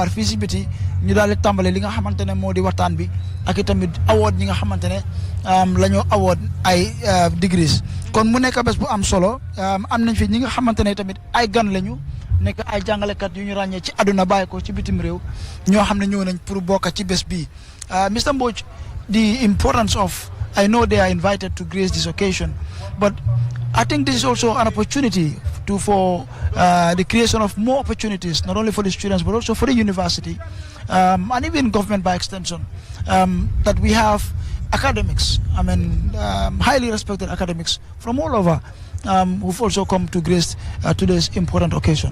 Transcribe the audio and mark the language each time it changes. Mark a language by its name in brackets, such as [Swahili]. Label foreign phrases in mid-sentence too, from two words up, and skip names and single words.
[Wolof] waar fii si biti ñu daal di tàmbale li nga xamante ne moo di waxtaan bi ak itamit award ñi nga xamante ne la ñoo award ay degrees kon mu nekk bés bu am solo am nañ fi ñi nga xamante ne tamit ay gan lañu nekk ay jàngalekat yu ñu ràññee ci àdduna bàyyi ko ci bitim réew ñoo xam ne ñëw nañ pour bokk ci bés bii Mr Mbodj, [English] the importance of, I know they are invited to grace this occasion, but I think this is also an opportunity for the creation of more opportunities, not only for the students, but also for the university, and even government by extension, that we have academics, I mean, highly respected academics from all over, who've also come to grace today's important occasion.